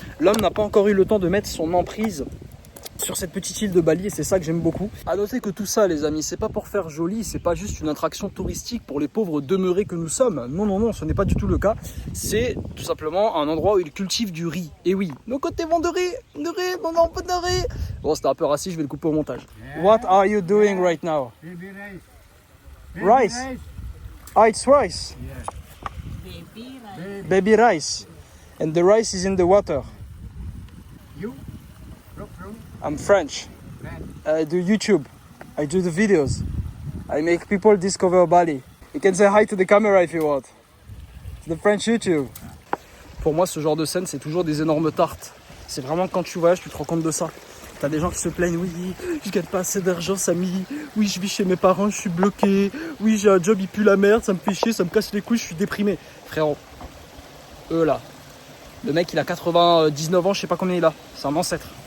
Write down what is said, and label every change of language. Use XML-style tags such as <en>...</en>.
<fr>L'homme n'a pas encore eu le temps de mettre son emprise sur cette petite île de Bali et c'est ça que j'aime beaucoup. À noter que tout ça les amis, c'est pas pour faire joli, c'est pas juste une attraction touristique pour les pauvres demeurés que nous sommes. Non, ce n'est pas du tout le cas. C'est tout simplement un endroit où ils cultivent du riz. Et oui, nos côtés vont de riz, mon enfant de riz. Bon, c'était un peu raciste, je vais le couper au montage.</fr> <en>What are you doing right now? Baby rice. Rice. Ah, it's rice. Yeah. Baby rice. And the rice is in the water. You? Look from I'm French. Ben. I do YouTube. I do the videos. I make people discover Bali. You can say hi to the camera if you want. It's the French YouTube.</en> <fr>Pour moi, ce genre de scène, c'est toujours des énormes tartes. C'est vraiment quand tu voyages, tu te rends compte de ça. T'as des gens qui se plaignent, oui, je gagne pas assez d'argent, Samy. Oui, je vis chez mes parents, je suis bloqué. Oui, j'ai un job, il pue la merde, ça me fait chier, ça me casse les couilles, je suis déprimé. Frérot, eux là, le mec il a 99 ans, je sais pas combien il a, c'est un ancêtre.</fr>